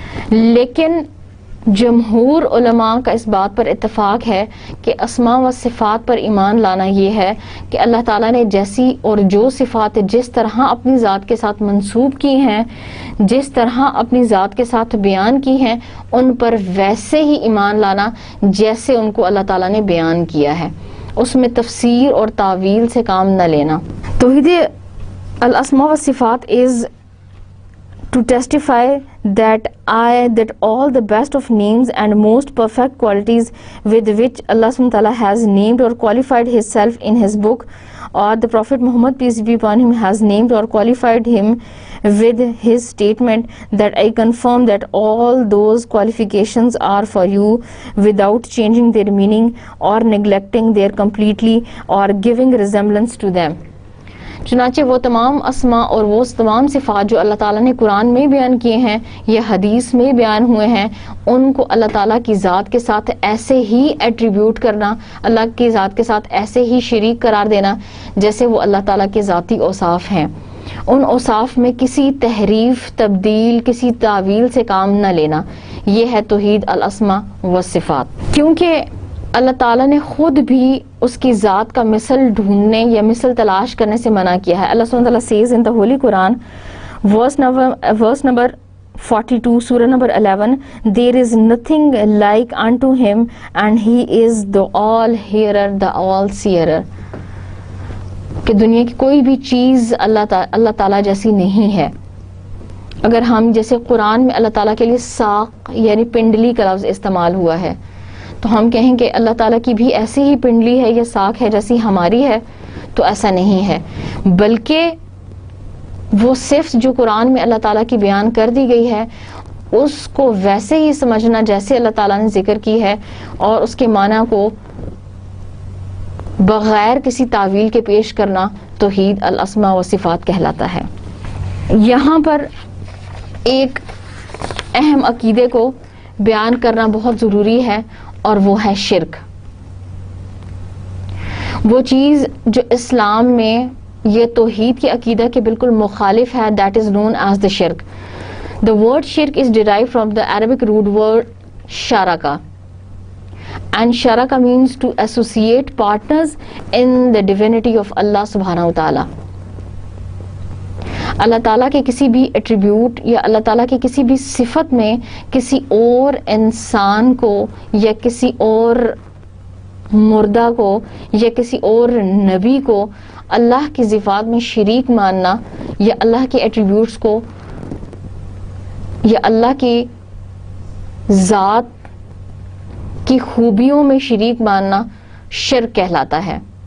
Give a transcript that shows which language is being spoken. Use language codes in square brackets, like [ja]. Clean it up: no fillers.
[ur] لیکن جمہور علماء کا اس بات پر اتفاق ہے کہ اسماء و صفات پر ایمان لانا یہ ہے کہ اللہ تعالیٰ نے جیسی اور جو صفات جس طرح اپنی ذات کے ساتھ منسوب کی ہیں، جس طرح اپنی ذات کے ساتھ بیان کی ہیں، ان پر ویسے ہی ایمان لانا جیسے ان کو اللہ تعالیٰ نے بیان کیا ہے، اس میں تفسیر اور تعویل سے کام نہ لینا. [en] توحید الاسماء والصفات is to testify that all the best of names and most perfect qualities with which Allah subhanahu wa ta'ala has named or qualified himself in his book, or the Prophet Muhammad peace be upon him has named or qualified him with his statement that I confirm that all those qualifications are for you without changing their meaning or neglecting their completely or giving resemblance to them. [ur] چنانچہ وہ تمام اسماء اور وہ تمام صفات جو اللہ تعالیٰ نے قرآن میں بیان کیے ہیں یا حدیث میں بیان ہوئے ہیں، ان کو اللہ تعالیٰ کی ذات کے ساتھ ایسے ہی ایٹریبیوٹ کرنا، اللہ کی ذات کے ساتھ ایسے ہی شریک قرار دینا جیسے وہ اللہ تعالیٰ کے ذاتی اوصاف ہیں. ان اوصاف میں کسی تحریف، تبدیل، کسی تعویل سے کام نہ لینا، یہ ہے توحید الاسماء والصفات. کیونکہ اللہ تعالیٰ نے خود بھی اس کی ذات کا مثل ڈھونڈنے یا مثل تلاش کرنے سے منع کیا ہے. اللہ سبحانہ وتعالیٰ [en] says in the Holy Quran, verse number 42, surah number 11, there is nothing like unto him and he is the all hearer, the all seer. [ur] کہ دنیا کی کوئی بھی چیز اللہ تعالیٰ جیسی نہیں ہے. اگر ہم جیسے قرآن میں اللہ تعالیٰ کے لیے ساق یعنی پنڈلی کا لفظ استعمال ہوا ہے تو ہم کہیں کہ اللہ تعالیٰ کی بھی ایسی ہی پنڈلی ہے یا ساق ہے جیسی ہماری ہے، تو ایسا نہیں ہے، بلکہ وہ صرف جو قرآن میں اللہ تعالیٰ کی بیان کر دی گئی ہے اس کو ویسے ہی سمجھنا جیسے اللہ تعالیٰ نے ذکر کی ہے، اور اس کے معنی کو بغیر کسی تعویل کے پیش کرنا توحید الاسماء و صفات کہلاتا ہے. یہاں پر ایک اہم عقیدے کو بیان کرنا بہت ضروری ہے، اور وہ ہے شرک. وہ چیز جو اسلام میں یہ توحید کے عقیدہ کے بالکل مخالف ہے، [en] that is known as the shirk. The word shirk is derived from the Arabic root word sharaka, and sharaka means to associate partners in the divinity of Allah subhanahu wa ta'ala. [ur] اللہ تعالیٰ کے کسی بھی attribute یا اللہ تعالیٰ کی کسی بھی صفت میں کسی اور انسان کو یا کسی اور مردہ کو یا کسی اور نبی کو اللہ کی صفات میں شریک ماننا، یا اللہ کے ایٹریبیوٹس کو یا اللہ کی ذات کی خوبیوں میں شریک ماننا شرک کہلاتا ہے.